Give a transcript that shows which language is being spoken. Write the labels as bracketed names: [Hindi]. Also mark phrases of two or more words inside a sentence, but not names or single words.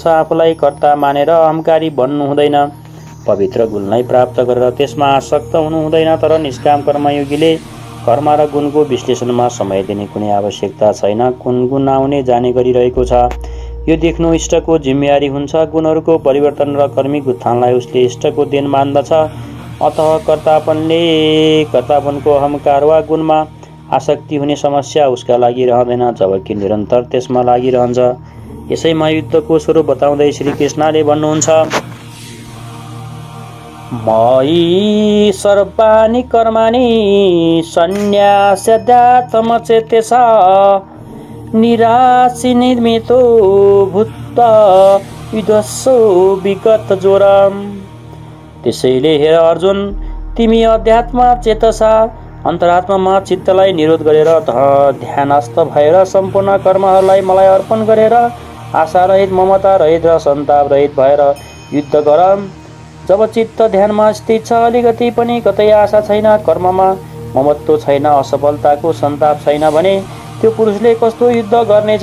[Nepali] आफूलाई कर्ता मानेर अहंकारी बन्नु हुँदैन। पवित्र गुणलाई प्राप्त गरेर त्यसमा आसक्त हुनु हुँदैन। तर निष्काम कर्मयोगीले कर्म र गुणको विश्लेषणमा समय दिने कुनै आवश्यकता छैन। कुन गुण आउने जाने गरिरहेको छ यो देख्नु इष्टको जिम्मेवारी हुन्छ। गुणहरूको परिवर्तन र कर्मिक उत्थानलाई उसले इष्टको देन मान्दछ। अतः कर्तापनको अहंकार वा गुणमा आसक्ति हुने समस्या उसका लागि रहँदैन, जबकि निरन्तर त्यसमा लागिरहन्छ। यसैमा युद्धको स्वरूप बताउँदै श्रीकृष्णले भन्नुहुन्छ [Sanskrit] मयि सर्वाणि कर्माणि सन्न्यास्याध्यात्मचेतसा निराशी निर्मितो भूत्वा युद्धस्सो विगत जोरम। [Nepali] त्यसैले हेर अर्जुन, तिमी [Sanskrit] अध्यात्म चेतसा [Nepali] अन्तरात्मामा चित्तलाई निरोध गरेर ध्यानस्थ भएर सम्पूर्ण कर्महरूलाई मलाई अर्पण गरेर आशा रहित, ममता रहित र सन्ताप रहित भएर युद्ध गर। जब चित्त ध्यानमा स्थित छ, अलिकति पनि कतै आशा छैन, कर्ममा ममत्व छैन, असफलताको सन्ताप छैन भने त्यो पुरुषले कस्तो युद्ध गर्नेछ?